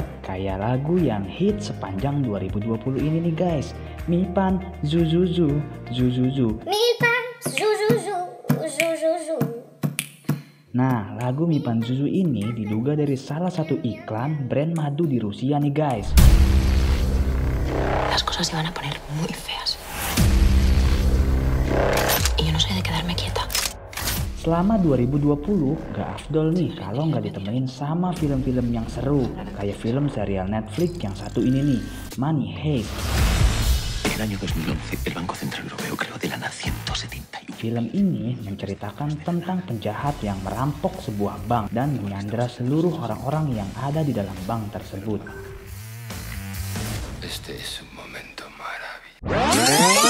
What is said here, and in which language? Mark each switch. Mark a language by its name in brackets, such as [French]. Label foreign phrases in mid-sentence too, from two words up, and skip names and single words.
[Indonesian] Kayak lagu yang hit sepanjang 2020 ini nih guys. Mipan Zuzuzu, Zuzuzu. Mipan Zuzuzu, Zuzuzu. Nah, lagu Mipan Zuzu ini diduga dari salah satu iklan brand madu di Rusia nih guys. [Spanish] Las cosas se van a poner muy feas. Y yo no sé de quedarme quieta. [Indonesian] Selama 2020, gak afdol nih kalau nggak ditemenin sama film-film yang seru. Kayak film serial Netflix yang satu ini nih, Money Heist. [Spanish] En el año 2011, el Banco Central Europeo creó de la nada 171. [Indonesian] Film ini menceritakan tentang penjahat yang merampok sebuah bank dan menyandera seluruh orang-orang yang ada di dalam bank tersebut. [Spanish] Este es un momento maravilloso.